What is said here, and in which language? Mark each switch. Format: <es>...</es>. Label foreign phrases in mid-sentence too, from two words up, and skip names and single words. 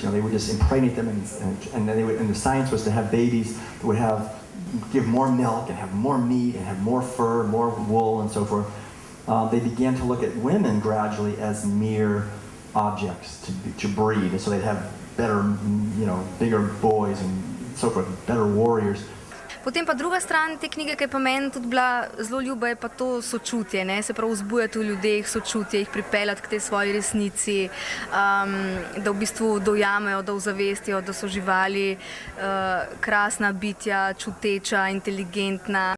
<en>They would just impregnate them, and the science was to have babies that would give more milk and have more meat and have more fur, more wool, and so forth. They began to look at women gradually as mere objects to breed, and so they'd have better, bigger boys and so forth, better warriors.</en> <sl>Potem pa druga stran te knjige, ki je pa meni tudi bila zelo ljuba, je pa to sočutje, se pravi vzbujati v ljudeh sočutje, jih pripeljati k tej svoji resnici, da v bistvu dojamejo, da ozavestijo, da so živali krasna bitja, čuteča, inteligentna.</sl>